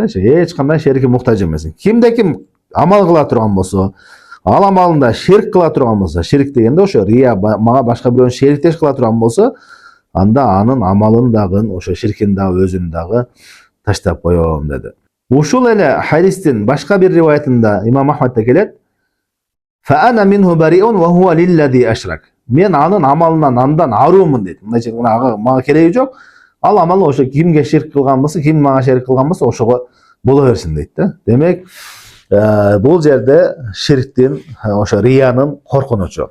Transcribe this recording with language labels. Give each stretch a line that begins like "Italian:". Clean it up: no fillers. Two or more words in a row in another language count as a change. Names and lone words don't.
Kyrgyz: Эч кандай шерике муктаж эмесмин. Кимде ким амал кыла турган болсо, ал амалында ширк кыла турган болсо, ширк дегенде ошо рия, мага башка бирөөнү шериктеш кыла турган болсо, анда анын амалын дагы, ошо ширкин дагы, өзүн дагы таштап коём деди. Ушул эле хадистин башка бир риваятында Имам Ахмадда келет:
Arabic: "فأنا منه بريء وهو للذي أشرك."
Kyrgyz: Мен анын амалынан андан аруумун дейт. Мындайча мага кереги жок. Ал амал ошо кимге ширк кылган болсо, ким мага ширк кылган болсо ошого боло берсин дейт да. Демек, бул жерде ширктин, ошо риянын коркунучу.